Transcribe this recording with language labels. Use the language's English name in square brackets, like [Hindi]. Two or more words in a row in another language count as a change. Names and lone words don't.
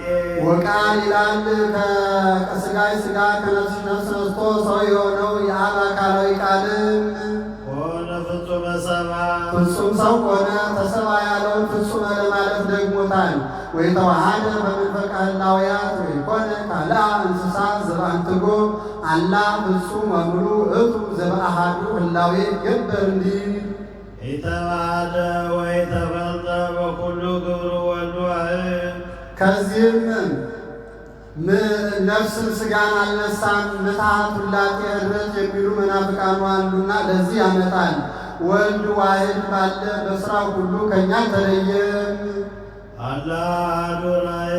[Amharic] ወቃል ይላል ከሥጋይ ሥጋ ከነፍስሽ ነፍስ ነስቶ ሰው የሆነው የአብ አካላዊ ቃልም [Geez] ሆነ ፍጹመ ሰብአ [Amharic] ፍጹም ሰው ሆነ። ተሰባ ያለውን ፍጹመ ለማለት ደግሞታል። [Geez] ወይ ተዋሃደ በመንፈቀ ህላውያት ወይ ኮነ ካልአ እንስሳ ዘበአንትጎ አላ ፍጹም ወሙሉ እቱ ዘበአሃዱ ህላዌ ይገበር [Amharic] እንዲል [Geez] ኢተዋሃደ ወይ ተፈልጠ በኩሉ ግብሩ ወልድ ዋሕድ [Amharic] ከዚህም ነፍስን ሥጋን አልነሳም ምትሃት ውላጤ ኅድረት የሚሉ መናፍቃኑ አሉና ለዚህ ያመጣል። ወልድ ዋሕድ ባለ በሥራው ሁሉ ከእኛ ተለየም። [Geez] አላ አሐዱ ራእይ